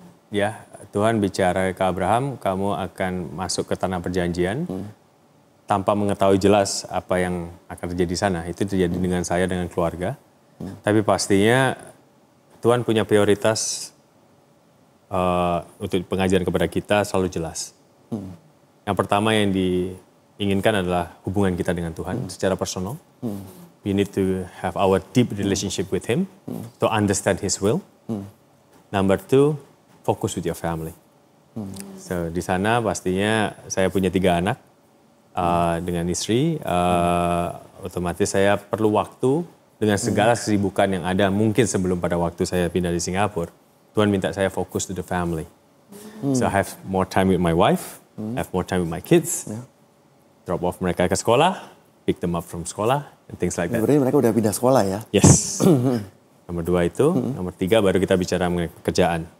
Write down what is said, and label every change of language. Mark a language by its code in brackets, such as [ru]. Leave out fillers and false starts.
[id] Ya, Tuhan bicara ke Abraham, kamu akan masuk ke tanah perjanjian tanpa mengetahui jelas apa yang akan terjadi di sana. Itu terjadi dengan saya, dengan keluarga. Tapi pastinya Tuhan punya prioritas untuk pengajaran kepada kita selalu jelas. Yang pertama yang diinginkan adalah hubungan kita dengan Tuhan secara personal. [en] We need to have our deep relationship with Him to understand His will. Number two, focus with your family. [id] So di sana pastinya saya punya 3 anak dengan istri. Otomatis saya perlu waktu dengan segala kesibukan yang ada mungkin sebelum pada waktu saya pindah di Singapura. Tuhan minta saya fokus [en] to the family. So I have more time with my wife, have more time with my kids, drop off [id] mereka ke sekolah, [en] pick them up from sekolah, and things like that. [id] Berarti mereka udah pindah sekolah ya? [en] Yes. [id] Nomor 2 itu, nomor 3 baru kita bicara mengenai pekerjaan.